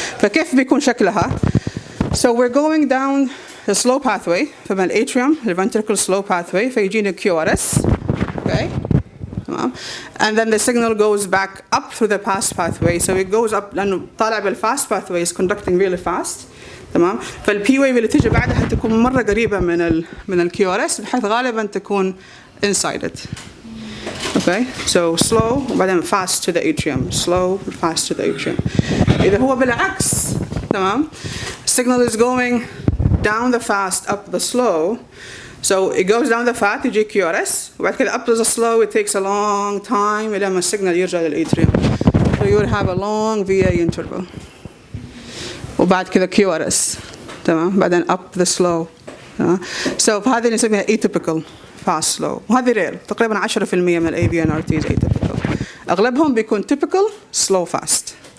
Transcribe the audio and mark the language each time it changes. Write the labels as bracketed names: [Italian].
[Arabic] فكيف بيكون شكلها؟ [English] So we're going down the slow pathway from an atrium, the ventricle slow pathway [Arabic] فيجينا [English] QRS. Okay. And then the signal goes back up through the fast pathway. So it goes up [Arabic] لأنه طالع [English] بالfast pathway is conducting really fast. [Arabic] تمام. فالP wave اللي تيجي بعدها حتكون مرة قريبة من ال QRS بحيث غالبا تكون inside it. [English] Okay. So slow وبعدين fast to the atrium. Slow fast to the atrium. [Arabic] إذا هو بالعكس تمام. [English] Signal is going down the fast up the slow. So it goes down the fast يجي QRS [Arabic] وبعد كده [English] up to the slow it takes a long time [Arabic] إلى ما السيجنال يرجع للأتريوم. [English] So you would have a long VA interval. [Arabic] وبعد كده QRS تمام. [English] بعدين up the slow. So [Arabic] هذه نسميها [English] atypical fast slow. [Arabic] وهذه رير تقريبا 10% من ال [English] AV and RT is atypical. [Arabic] أغلبهم بيكون [English] typical slow fast.